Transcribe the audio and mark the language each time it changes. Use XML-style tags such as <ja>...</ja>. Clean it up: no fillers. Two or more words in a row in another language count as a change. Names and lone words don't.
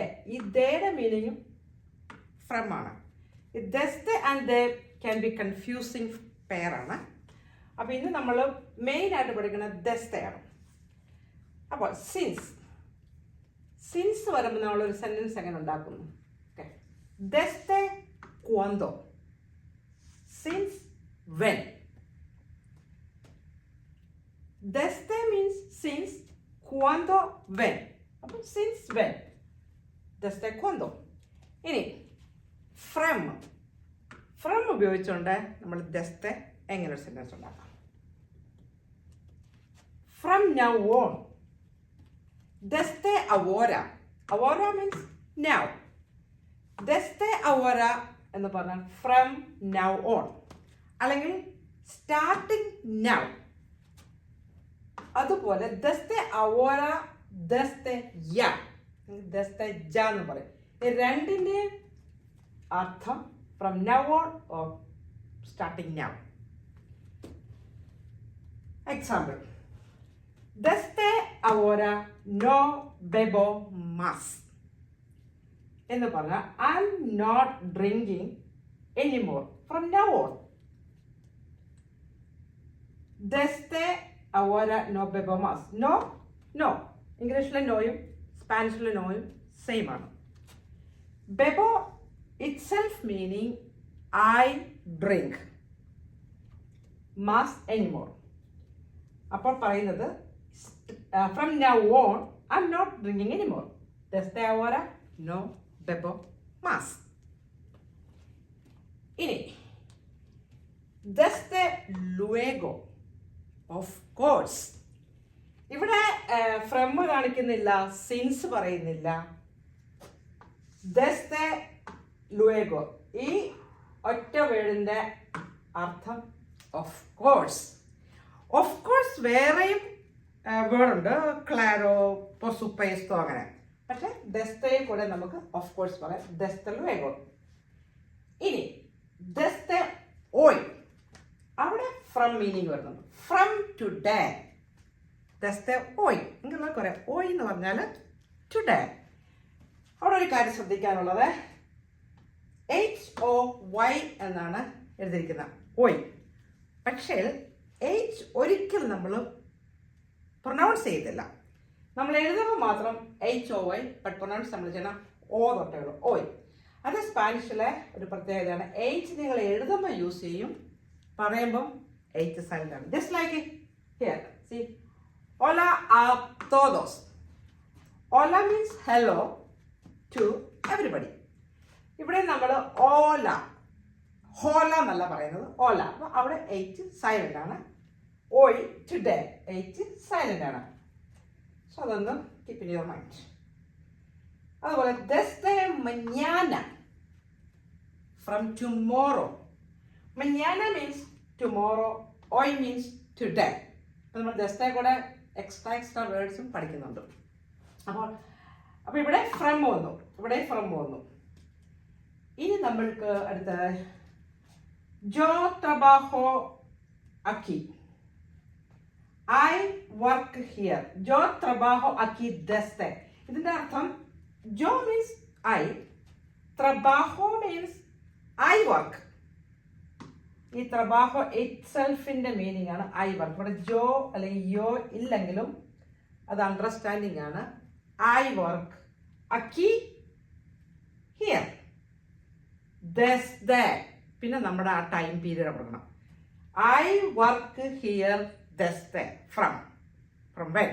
<ml>ഈ ദേയുടെ മീനിങ്ങും ഫ്രം ആണ്. ഈ desde ആൻഡ്</ml> <es>de</es> <en>can be confusing</en> <ml>പെയറാണ്. അപ്പോൾ ഇന്ന് നമ്മൾ മെയിനായിട്ട് പഠിക്കുന്നത് desdeയാണ്. അപ്പോൾ സിൻസ് വരുമ്പോൾ നമ്മളൊരു സെൻറ്റൻസ് എങ്ങനെ ഉണ്ടാക്കുന്നു? ഓക്കെ,</ml> <es>desde cuando,</es> <en>since when. Desde means since, cuando when. അപ്പോൾ since when,</en> <es>desde cuando.</es> <ml>ഇനി ഫ്രം ഉപയോഗിച്ചുകൊണ്ട് നമ്മൾ desde എങ്ങനെ ഒരു സെൻറ്റൻസ് ഉണ്ടാക്കാം?</ml> <en>ഫ്രം now on,</en> <es>desde ahora.</es> <en>ahora means now.</en> <es>desde ahora</es> <ml>എന്ന് പറഞ്ഞാൽ</ml> <en>from now on,</en> <ml>അല്ലെങ്കിൽ</ml> <en>starting now.</en> <ml>അതുപോലെ</ml> <es>desde ahora, desde ya, desde ya</es> <ml>എന്ന് പറയും. ഈ രണ്ടിൻ്റെ അർത്ഥം</ml> <en>from now on or starting now.</en> <ml>എക്സാമ്പിൾ,</ml> <es>desde ahora no bebo más</es> <ml>എന്ന് പറഞ്ഞാൽ</ml> <en>I am not drinking anymore from now on.</en> <es>desde ahora no bebo más.</es> <ml>no ഇംഗ്ലീഷിലെ നോയും സ്പാനിഷിലെ നോയും സെയിം ആണ്.</ml> <en>ബെബോ itself meaning I drink, മാസ് എനിമോർ.</en> <ml>അപ്പോൾ പറയുന്നത്</ml> <en>from now on I am not drinking anymore.</en> <es>desde ahora no bebo más. ഇനി desde luego,</es> <en>of course.</en> <ml>ഇവിടെ ഫ്രം കാണിക്കുന്നില്ല, സിൻസ് പറയുന്നില്ല.</ml> <es>desde luego</es> <ml>ഈ ഒറ്റ വേർഡിൻ്റെ അർത്ഥം</ml> <en>of course. of course</en> <ml>വേറെയും വേർഡുണ്ട്, ക്ലാരോ, പൊസുപ്പേസ്തോ അങ്ങനെ. പക്ഷെ desde കൂടെ നമുക്ക്</ml> <en>of course</en> <ml>പറയാം,</ml> <es>desde luego. ഇനി desde hoy,</es> <ml>അവിടെ ഫ്രം മീനിങ് വരുന്നുണ്ട്.</ml> <en>from today,</en> <es>desde hoy</es> <ml>ഇങ്ങനെ പറയാം. hoy എന്ന് പറഞ്ഞാൽ ടുഡേ. അവിടെ ഒരു കാര്യം ശ്രദ്ധിക്കാനുള്ളത്, HOY എന്നാണ് എഴുതിയിരിക്കുന്നത് hoy. പക്ഷേ H ഒരിക്കൽ നമ്മൾ പ്രൊനൗൺസ് ചെയ്തില്ല. നമ്മൾ എഴുതുമ്പോൾ മാത്രം HOY,</ml> <en>but pronounce</en> <ml>നമ്മൾ ചെയ്യണം O തൊട്ടേ ഉള്ളൂ, ഓയ്. അത് സ്പാനിഷിലെ ഒരു പ്രത്യേകതയാണ്. H നിങ്ങൾ എഴുതുമ്പോൾ യൂസ് ചെയ്യും, പറയുമ്പം H സൈലന്റ് ആണ്.</ml> <en>just like here, see,</en> <es>hola a todos.</es> <en>hola means hello to everybody.</en> <ml>ഇവിടെ നമ്മൾ ഹോല എന്നല്ല പറയുന്നത്, ഓല. അപ്പോൾ അവിടെ H സൈലന്റ് ആണ്. ഓയ് ടുഡേ, H സൈലന്റ് ആണ്. സോ അതൊന്ന്</ml> <en>keep in your mind.</en> <ml>അതുപോലെ</ml> <es>desde mañana,</es> <en>from tomorrow. mañana means tomorrow, hoy means today.</en> <ml>അപ്പോൾ നമ്മൾ desde കൂടെ</ml> <en>extra words</en> <ml>പഠിക്കുന്നുണ്ട്. അപ്പോൾ ഇവിടെ ഫ്രം വന്നു, ഇവിടെ ഫ്രം വന്നു. ഇനി നമ്മൾക്ക് അടുത്ത</ml> <es>yo trabajo aquí,</es> <en>I work here.</en> <es>yo trabajo aquí desde.</es> <ml>ഇതിൻ്റെ അർത്ഥം</ml> <en>yo means I, trabajo means I work.</en> <ml>ഈ trabajo ഇറ്റ്സെൽഫിൻ്റെ മീനിങ് ആണ്</ml> <en>I work.</en> <ml>ഇവിടെ ജോ അല്ലെങ്കിൽ യോ ഇല്ലെങ്കിലും അത് അണ്ടർസ്റ്റാൻഡിങ് ആണ്.</ml> <en>I work അക്കി ഹിയർ, desde.</en> <ml>പിന്നെ നമ്മുടെ ആ</ml> <en>time period</en> <ml>കൊടുക്കണം.</ml> <en>I work here</en> <ml>desde,</ml> <en>from when.</en>